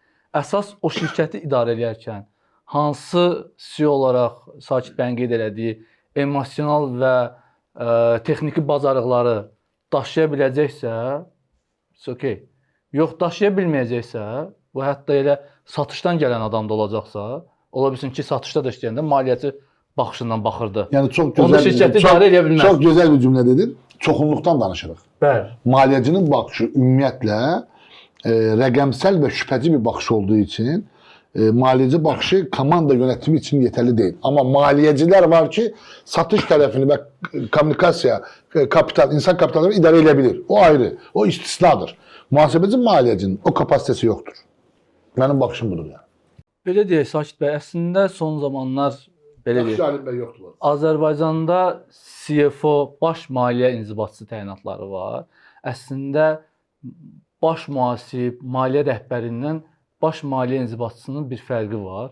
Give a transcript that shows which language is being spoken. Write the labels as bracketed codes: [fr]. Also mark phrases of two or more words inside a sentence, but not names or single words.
[az] Əsas o şirkəti idarə edərkən hansı CEO olaraq Sakit bəyin qeyd elədiyi emosional və texniki bacarıqları daşıya biləcəksə, [en] it's okay. [az] Yox, daşıya bilməyəcəksə, bu hətta elə satışdan gələn adam da olacaqsa, ola bilsin ki, satışda da işləyəndə maliyyəçi baxışından baxırdı. [tr] Yani çok [az] Onu [tr] güzel, [az] şirkəti idarə edə bilməz. [tr] çok güzel bir cümle dedin. [az] Çoxunluqdan danışırıq. Bəli. Maliyyəcinin baxışı ümumiyyətlə rəqəmsel və şübhəci bir baxış olduğu için maliyyəci baxışı [tr] komanda yönetimi için yeterli değil. [az] Ama maliyyəcilər var ki, satış tərəfini və kommunikasiya, kapital, insan kapitalını idarə edebilir. O ayrı. O istisnadır. [tr] Muhasebeci maliyyəcinin o kapasitesi yoktur. Benim bakışım budur yani. [az] Belə deyək, Sakit bəy, əslində son zamanlar belə deyək, Alim bəy yoxdur. Azərbaycanda CFO, baş maliyyə inzibatçısı təyinatları var. Əslində baş mühasib, maliyyə rəhbərindən baş maliyyə inzibatçısının bir fərqi var.